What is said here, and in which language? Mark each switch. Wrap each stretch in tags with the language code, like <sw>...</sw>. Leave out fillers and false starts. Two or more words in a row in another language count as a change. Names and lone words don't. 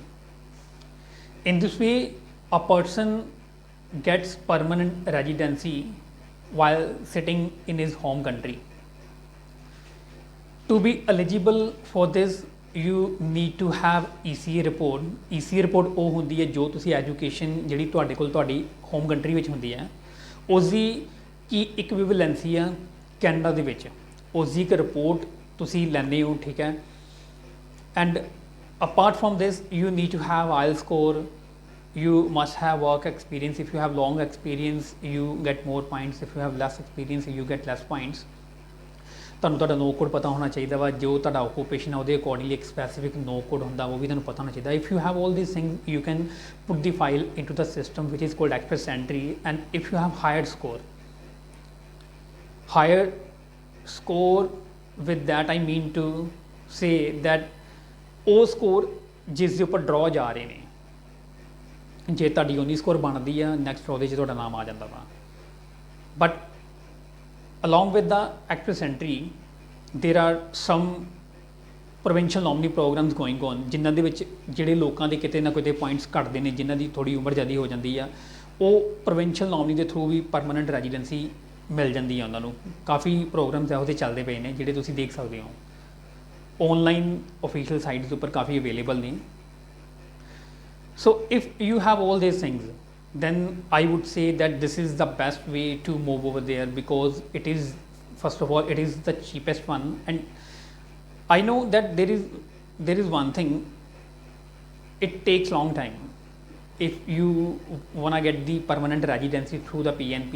<en>In this way, a person gets permanent residency while sitting in his home country. To be eligible for this, you need to have ECA report. ECA report</en> <pa>ਉਹ ਹੁੰਦੀ ਹੈ ਜੋ ਤੁਸੀਂ ਐਜੂਕੇਸ਼ਨ ਜਿਹੜੀ ਤੁਹਾਡੇ ਕੋਲ ਤੁਹਾਡੀ</pa> <en>home country</en> <pa>ਵਿੱਚ ਹੁੰਦੀ ਹੈ ਉਸ ਦੀ ਕੀ ਇਕਵੀਵਲੈਂਸੀ ਆ ਕੈਨੇਡਾ ਦੇ ਵਿੱਚ, ਉਸ ਦੀ ਇੱਕ ਰਿਪੋਰਟ ਤੁਸੀਂ ਲੈਂਦੇ ਹੋ, ਠੀਕ ਹੈ.</pa> <en>And apart from this you need to have IELTS score. You must have work experience. If you have long experience, you get more points. If you have less experience, you get less points.</en> <pa>ਤੁਹਾਨੂੰ ਤੁਹਾਡਾ</pa> <en>NOC code</en> <pa>ਪਤਾ ਹੋਣਾ ਚਾਹੀਦਾ ਵਾ, ਜੋ ਤੁਹਾਡਾ ਓਕੂਪੇਸ਼ਨ ਆ ਉਹਦੇ ਅਕੋਰਡਿੰਗਲੀ ਇੱਕ</pa> <en>specific NOC code</en> <pa>ਹੁੰਦਾ ਉਹ ਵੀ ਤੁਹਾਨੂੰ ਪਤਾ ਹੋਣਾ ਚਾਹੀਦਾ.</pa> <en>If you have all these things you can put the file into the system ਵਿਚ is called Express Entry. And if you have higher score with that I mean to say that</en> <pa>ਉਹ ਸਕੋਰ ਜਿਸ ਦੇ ਉੱਪਰ ਡਰੋ ਜਾ ਰਹੇ ਨੇ, ਜੇ ਤੁਹਾਡੀ ਉਨੀ ਸਕੋਰ ਬਣਦੀ ਆ ਨੈਕਸਟ ਉਹਦੇ 'ਚ ਤੁਹਾਡਾ ਨਾਮ ਆ ਜਾਂਦਾ ਵਾ. ਬਟ</pa> <en>along with the express entry there are some provincial nominee programs going on</en> <pa>ਜਿਨ੍ਹਾਂ ਦੇ ਵਿੱਚ ਜਿਹੜੇ ਲੋਕਾਂ ਦੇ ਕਿਤੇ ਨਾ ਕਿਤੇ ਪੁਆਇੰਟਸ ਘੱਟਦੇ ਨੇ, ਜਿਨ੍ਹਾਂ ਦੀ ਥੋੜੀ ਉਮਰ ਜ਼ਿਆਦਾ ਹੋ ਜਾਂਦੀ ਆ, ਉਹ</pa> <en>provincial nominee</en> <pa>ਦੇ ਥਰੂ ਵੀ</pa> <en>permanent residency</en> <pa>ਮਿਲ ਜਾਂਦੀ ਆ ਉਹਨਾਂ ਨੂੰ. ਕਾਫੀ ਪ੍ਰੋਗਰਾਮਸ ਇਹੋ ਜਿਹੇ ਚੱਲਦੇ ਪਏ ਨੇ ਜਿਹੜੇ ਤੁਸੀਂ ਦੇਖ ਸਕਦੇ ਹੋ ਆਨਲਾਈਨ</pa> <en>official sites</en> <pa>ਉੱਪਰ ਕਾਫੀ ਅਵੇਲੇਬਲ ਨੇ.</pa> <en>So if you have all these things, then I would say that this is the best way to move over there, because it is, first of all, it is the cheapest one. And I know that there is one thing, it takes long time if you want to get the permanent residency through the PNP.</en>